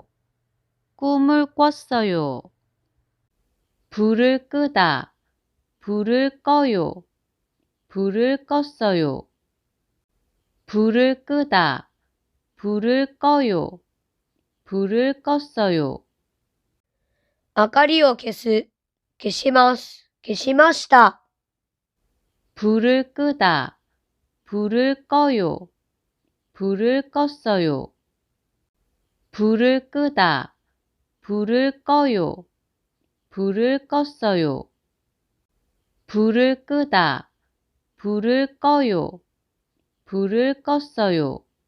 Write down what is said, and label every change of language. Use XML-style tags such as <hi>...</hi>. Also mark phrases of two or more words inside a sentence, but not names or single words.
<ko>꿈을 꿨어요. 불을 끄다. 불을 꺼요. 불을 껐어요. 불을 끄다. 불을 꺼요. 불을 껐어요.</ko> <ja>明かりを消す、消します、消しました。</ja> <ko>불을 끄다, 불을 꺼요, 불을 껐어요. 불을 끄다, 불을 꺼요, 불을 껐어요. 불을 끄다, 불을 꺼요, 불을 껐어요.</ko>